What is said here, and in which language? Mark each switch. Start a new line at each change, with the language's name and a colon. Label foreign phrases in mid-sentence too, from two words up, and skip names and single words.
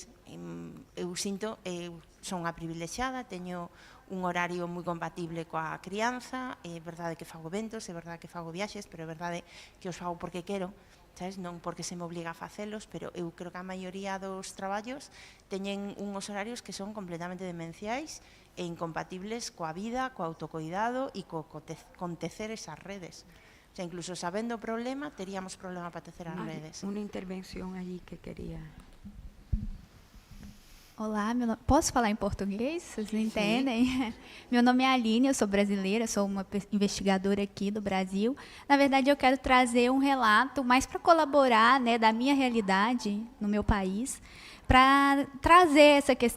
Galician: Eu sinto, son unha privilexiada, teño un horario moi compatible coa crianza, é verdade que fago eventos, é verdade que fago viaxes, pero é verdade que os fago porque quero, sabes? Non porque se me obliga a facelos, pero eu creo que a maioría dos traballos teñen unhos horarios que son completamente demenciais e incompatibles coa vida, co autocuidado e co tecer esas redes.
Spanish: O sea,
Galician: incluso sabendo o problema, teríamos problema para tecer as redes.
Portuguese: Uma intervenção aí que queria... Olá, posso falar em português? Vocês não entendem? Meu nome é Aline, eu sou brasileira, sou uma investigadora aqui do Brasil. Na verdade, eu quero trazer um relato mais para colaborar, né, da minha realidade no meu país, para trazer essa questão.